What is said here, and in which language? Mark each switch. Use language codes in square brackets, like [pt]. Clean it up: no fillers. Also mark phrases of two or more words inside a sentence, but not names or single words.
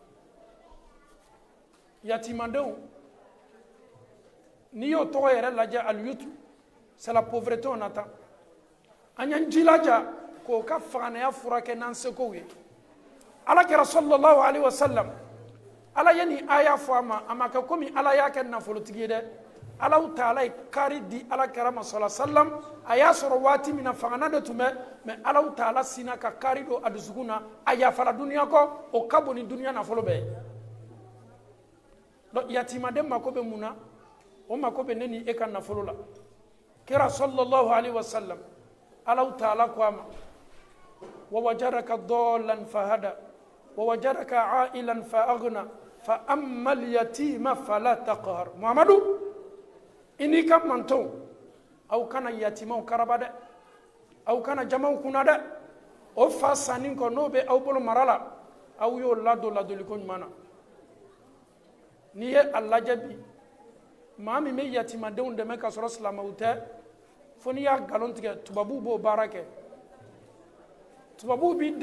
[bm] yatimandenw n'i y'o tɔgɔ yɛrɛ lajɛ al-yutm [fr] c'est la pauvreté on attend [bm] an y'an jilaja k'o ka faganaya furakɛ n'an sekow ye alakira [ar] صلى الله عليه [bm] wasallam ala ye nin aya fɔ a ma kɛ komi ala y'a kɛ nafolotigi ye dɛ [ar] الله تعالى [bm] ye kari di alakira ma [ar] صلى الله عليه [bm] wasallam a y'a sɔrɔ waati min na fangana de tun bɛ mais [ar] الله تعالى [bm] sina ka kari don a dusukun na a yafala duniya kɔ o ka bon ni duniya nafolo bɛɛ ye donc yatimaden mako bɛ mun na o mako bɛ ne ni e ka nafolo la kira sallallahu alaihi [ar] وسلم الله تعالى [bm] ko a ma [ar] ووجدك ضالا فهدى ووجدك عائلا فأغنى فأما اليتيم فلا تقهر [bm] Muhammadu ini ka manton aw kana yatimaw karaba dɛ aw kana jamaw kunna dɛ o fa sanni kɔ n'o bɛ aw bolo mara la aw y'o ladon ladoliko ɲuman na n'i ye a lajɛ bi maa min bɛ yatimadenw dɛmɛ ka sɔrɔ silamɛw tɛ fo n'i y'a nkalon tigɛ tubabuw b'o baara kɛ tubabuw b'i